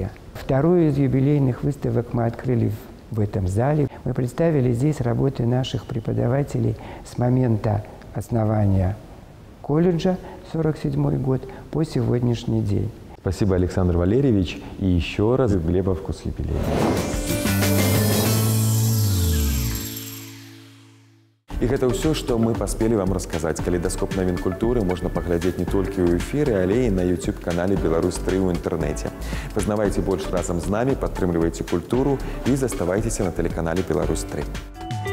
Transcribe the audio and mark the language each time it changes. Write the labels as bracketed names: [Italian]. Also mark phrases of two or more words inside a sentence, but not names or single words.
[Russian] Вторую из юбилейных выставок мы открыли в этом зале. Мы представили здесь работы наших преподавателей с момента основания колледжа, 1947 год, по сегодняшний день. Спасибо, Александр Валерьевич, и еще раз Глебовку с юбилеем. [Belarusian] І гэта ўсё, што мы паспелі вам расказаць. Калейдаскоп навін культуры можна паглядзець не толькі ў эфіры, але і на YouTube-канале «Беларусь-3» ў інтэрнэце. Пазнавайце больш разам з намі, падтрымлівайце культуру і заставайцеся на тэлеканале «Беларусь-3».